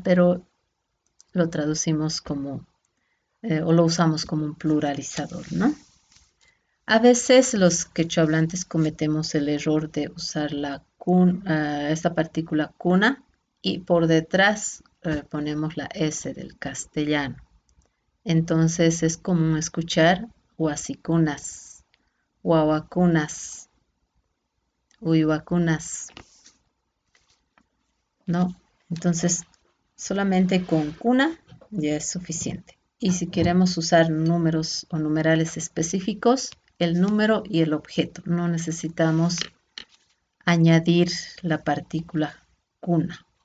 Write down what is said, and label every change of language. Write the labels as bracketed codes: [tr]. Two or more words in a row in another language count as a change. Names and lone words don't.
[es] Pero lo traducimos como, o lo usamos como un pluralizador, ¿no? A veces los quechohablantes cometemos el error de usar esta partícula cuna y por detrás ponemos la S del castellano. Entonces es común escuchar huasicunas, huahuacunas, uyhuacunas, ¿no? Entonces solamente con cuna ya es suficiente. Y si queremos usar números o numerales específicos, el número y el objeto. No necesitamos añadir la partícula cuna.